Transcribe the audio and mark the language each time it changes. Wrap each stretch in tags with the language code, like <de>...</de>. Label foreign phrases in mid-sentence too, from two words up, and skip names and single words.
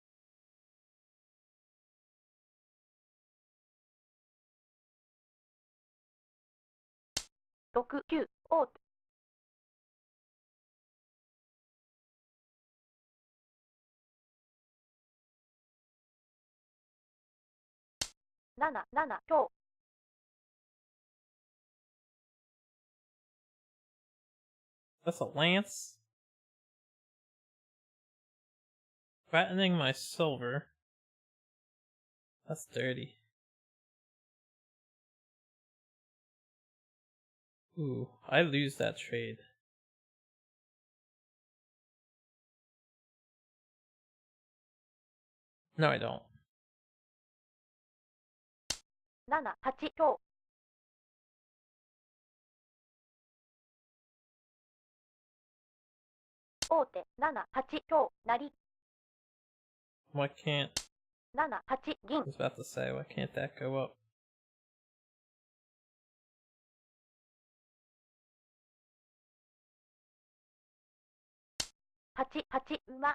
<ja>6、9、王手。 7、7、強。</ja> <en>That's a lance? Threatening my silver. That's dirty. Ooh, I lose that trade. No, I don't.</en> <ja>7、8 強。王手、7、8強、成。</ja> <en>Why can't...</en> <ja>7、8銀</ja> <en>I。was about to say, why can't that go up?</en> <ja>8、8馬。</ja>